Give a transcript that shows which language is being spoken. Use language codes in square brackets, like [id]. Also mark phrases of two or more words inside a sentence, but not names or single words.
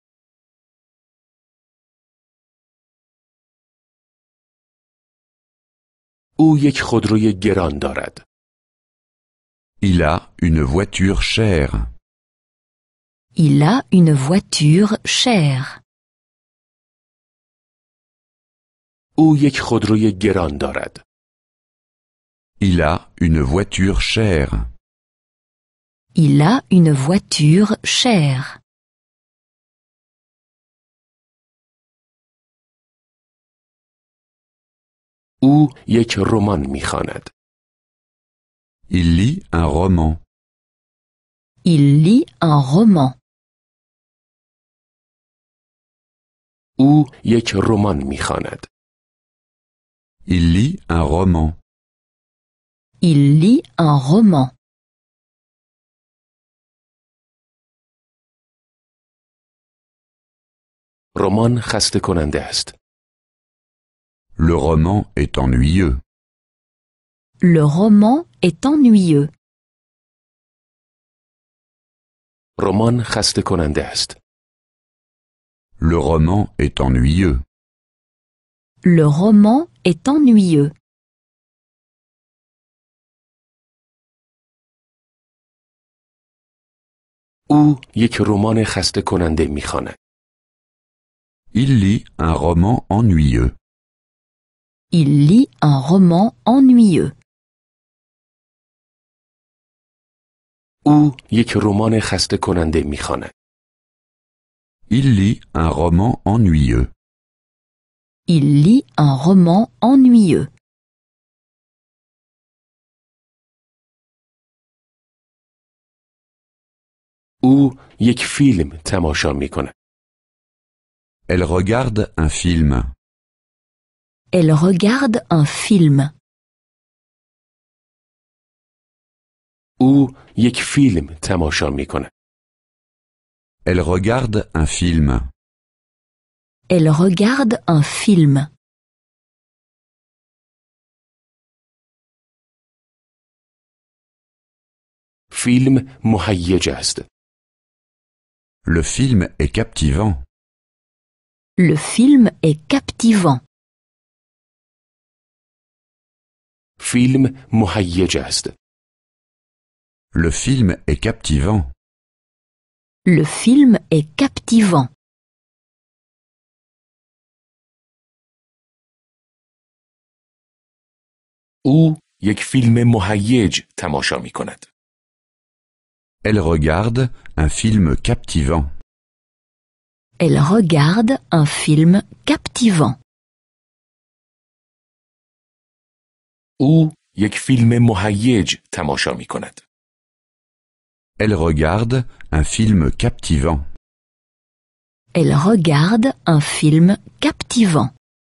[fa] او یک خودروی گران دارد. [fr] Il a une voiture chère. Il a une voiture chère. [fa] او یک خودروی گران دارد. [fr] Il a une voiture chère. Il a une voiture chère. [fa] او یک رمان می‌خواند. [fr] Il lit un roman. Il lit un roman. [fa] او یک رمان می‌خواند. [fr] Il lit un roman. Il lit un roman. [fa] رمان خسته کننده است. [fr] Le roman est ennuyeux. Le roman est ennuyeux. [fa] رمان خسته کننده است. [fr] Le roman est ennuyeux. Le roman est ennuyeux. [fa] او یک رمان خسته کننده می‌خواند. [fr] Il lit un roman ennuyeux. Il lit un roman ennuyeux. [fa] او یک رمان خسته کننده می‌خواند. [fr] Il lit un roman ennuyeux. Il lit un roman ennuyeux. [fa] او یک فیلم تماشا می‌کند. [fr] Elle regarde un film. Elle regarde un film. [fa] او یک فیلم تماشا می‌کند. [fr] Elle regarde un film. Elle regarde un film. [fa] فیلم مهیج است. [fr] Le film est captivant. Le film est captivant. [fa] فیلم مهیج است. [fr] Le film est captivant. Le film est captivant. [fa] او یک فیلم مهیج تماشا می کند. [fr] Elle regarde un film captivant. Elle regarde un film captivant. [fa] او یک فیلم مهیج تماشا می کند. [fr] Elle regarde un film captivant. Elle regarde un film captivant.